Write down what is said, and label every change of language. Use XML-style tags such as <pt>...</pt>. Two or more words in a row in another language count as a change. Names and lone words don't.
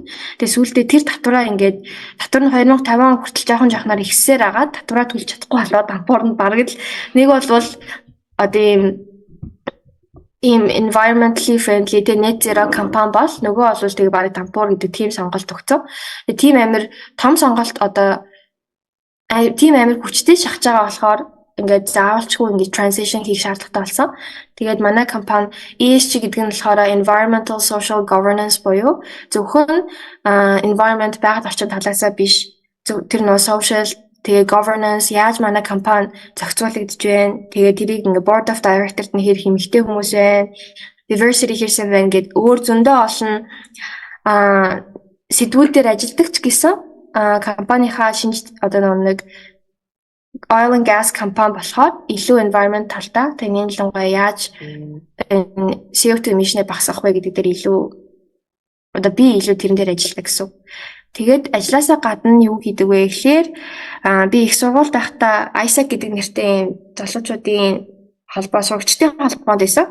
<mn>Тэгээд сүүлдээ тэр татвараа ингээд татвар нь 2050 он хүртэл жоохон ихсээр агаад татвараа төлж чадахгүй болоод дампуур нь бараг л нэг бол одоо ийм</mn> <en>environmentally friendly</en> <mn>тэ</mn> <en>net zero</en> <mn>компани бол нөгөө бол тэгээ бараг дампуур гэдэг тийм сонголт өгцөө. Тэгээд тийм амар том сонголт одоо тийм амар хүчтэй шахаж байгаа болохоор ингээд заавалчгүй ингээд transition хийх шаардлагатай болсон. Тэгээд манай компани ESG гэдэг нь болохоор</mn> <en>environmental social governance</en> <mn>буюу зөвхөн environment байгаль орчин талаасаа биш тэр нөө social тэгээ governance яаж манай компани зохицуулагдж байна. Тэгээ тэрийг ингээд</mn> <en>board of directors</en> <mn>нь хэр хэмжтэй хүмүүс байна. Diversity хэрсэн байна гэд өөр зөндөө олон сэдвүүд дээр ажилладаг ч гэсэн компанийнхаа шинж одоо нэг</mn> <en>oil and gas</en> <mn>компани болохоор илүү environment талтай тэгээд ялангуяа яаж CO2 emission багасгах вэ гэдэг дээр илүү одоо би илүү тэрэн дээр ажилладаг гэсэн. Тэгээд ажилласаа гадна юу хийдэг вэ гэхээр би их сургуульд байхдаа ISAC гэдэг нэртэй залуучуудын холбоо сурагчдын холбоонд байсан.</mn>